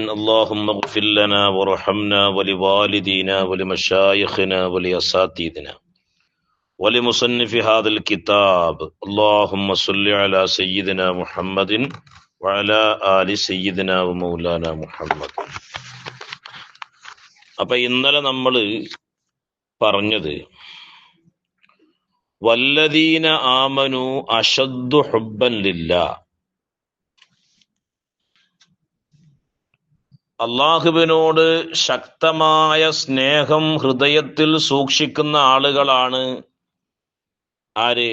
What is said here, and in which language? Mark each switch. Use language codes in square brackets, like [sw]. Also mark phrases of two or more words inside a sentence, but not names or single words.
[ar] اللهم اغفر لنا وارحمنا ولوالدينا ولمشايخنا ولأساتذتنا ولمصنف هذا الكتاب. اللهم صل على سيدنا محمد وعلى آل سيدنا ومولانا محمد. [ml] അപ്പോൾ ഇന്നലെ നമ്മൾ പറഞ്ഞത് [ar] والذين آمنوا أشد حبا لله, [ml] അള്ളാഹുവിനോട് ശക്തമായ സ്നേഹം ഹൃദയത്തിൽ സൂക്ഷിക്കുന്ന ആളുകളാണ് ആര്?